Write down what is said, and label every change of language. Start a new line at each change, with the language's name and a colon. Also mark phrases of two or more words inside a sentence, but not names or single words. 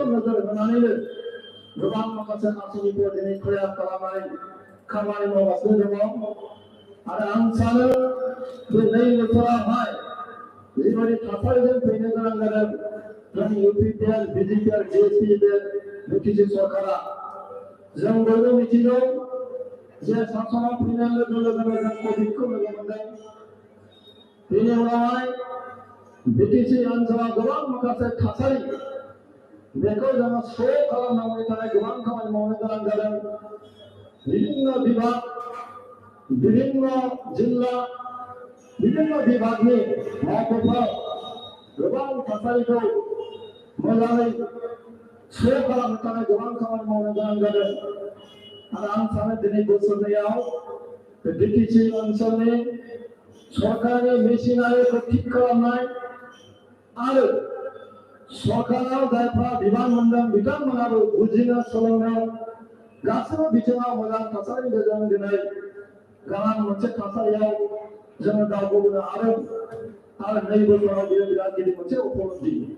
Bodo: नोजोर होनानैनो गोबां माखासे आसनिफोर दिनै प्रयास खालामनानै खामानि मावगासिनो दङ आरो आं सानो बे 2 बोसोरावहाय जिबायदि थासारिजों फैनो गोनां जादों जोंनि UPPL, BJPL, GSPL, BTC सरकारा जों बयबो मिथिगौ जे सासनाव फैनाय लोगो लोगोनो जों कभिडखौ लोगो मोनदों बेनि उनावहाय BTC ओनसोलाव गोबां माखासे थासारि बेखौ जोङो स्र' खालामनांगौनि थाखाय गोबां खामानि मावनो गोनां जादों
Assamese: বিভিন্ন বিভাগ বিভিন্ন
Bodo: जिल्ला
Assamese: বিভিন্ন বিভাगनि
Bodo: मावख'फोराव गोबां थासारिखौ मोजाङै स्र' खालामनो थाखाय गोबां खामानि मावनो गोनां जादों आरो आं सानो दिनै बोसोरनैयाव BTC ओनसोलनि सरकारनि मेसिनारिखौ थिक खालामनाय आरो सरकाराव जायफ्रा बिबान मोनदों बिथांमोनाबो बुजिनो सोलोंनो गासैबो बिथिङाव मोजां थासारिनि गेजेरजों दिनै गोनां मोनसे थासारियाव जोङो दावगाबोनो हादों आरो 2 बोसोराव बेयो बिराद गिदिर मोनसे उपलब्धि